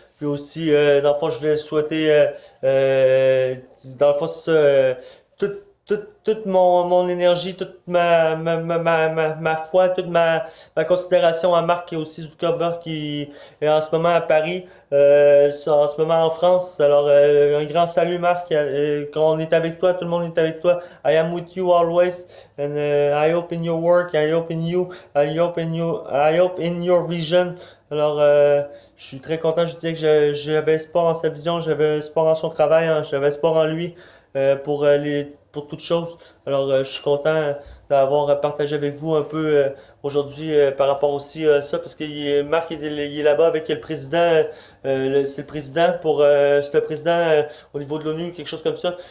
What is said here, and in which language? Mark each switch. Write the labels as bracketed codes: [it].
[fr] Puis aussi, dans le fond, je voulais souhaiter, dans le fond, c'est ça, tout, toute mon énergie, toute ma foi, toute ma considération à Mark et aussi Zuckerberg qui est en ce moment à Paris, en ce moment en France. Alors, un grand salut Marc, quand on est avec toi, tout le monde est avec toi. [en] I am with you always, and I hope in your work, I hope in you, I hope in your vision. [fr] Alors, je suis très content. Je disais que j'avais espoir en sa vision, j'avais espoir en son travail, hein, j'avais espoir en lui pour toute chose. Alors, je suis content d'avoir partagé avec vous un peu aujourd'hui par rapport aussi à ça, parce que Marc il est là-bas avec le président, c'est le président c'est le président au niveau de l'ONU, quelque chose comme ça.